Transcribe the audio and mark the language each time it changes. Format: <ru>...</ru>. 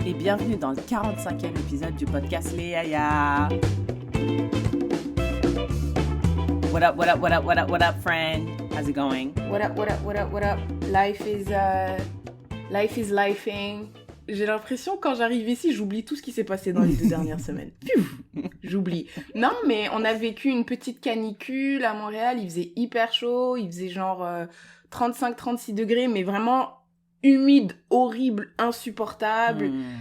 <fr>Et bienvenue dans le 45e épisode du podcast Les Yaya.</fr> <en>What up, what up, what up, what up, what up, friend? How's it going? What up, what up, what up, what up? Life is lifing.</en> <fr>J'ai l'impression, quand j'arrive ici, j'oublie tout ce qui s'est passé dans les 2 dernières semaines. J'oublie. Non, mais on a vécu une petite canicule à Montréal. Il faisait hyper chaud. Il faisait genre 35-36 degrés, mais vraiment humide, horrible, insupportable.</fr>